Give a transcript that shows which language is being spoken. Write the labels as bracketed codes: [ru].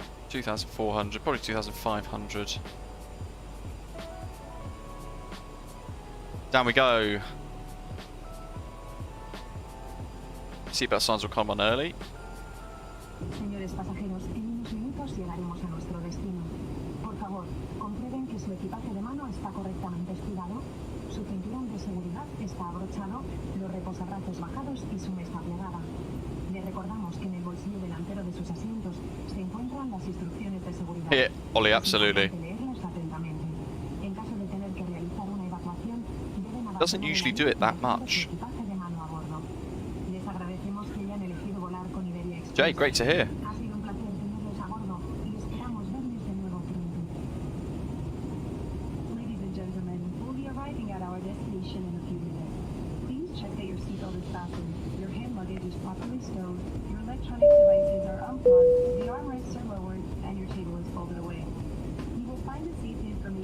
[en] $2,400, probably $2,500. Down we go. Seatbelt signs will come on early. [es] Señores pasajeros, en unos minutos llegaremos a nuestro destino. Por favor, comprueben que su equipaje de mano está correctamente estirado, su cinturón de seguridad está abrochado, los reposabrazos bajados y su mesa plegada. Le recordamos que en el bolsillo delantero de sus asientos se encuentran las instrucciones de seguridad. [en] Yeah, Ollie, absolutely. [es] Leerlas atentamente. En caso de tener que realizar una evacuación, deben abandonar [en] Doesn't usually do it that much. [es] su equipaje de mano a bordo. Les agradecemos que hayan elegido volar con Iberia Express. [en] Jay, great to hear. [es] Ha sido un placer tenerlos a bordo y esperamos verles de nuevo pronto. [en] Ladies and gentlemen, we'll be arriving at our destination in a few minutes. Please check that your seatbelt is fastened, your hand luggage is properly stowed, your electronic devices are unplugged, the armrests are lowered, and your table is folded away. You will find the safety information.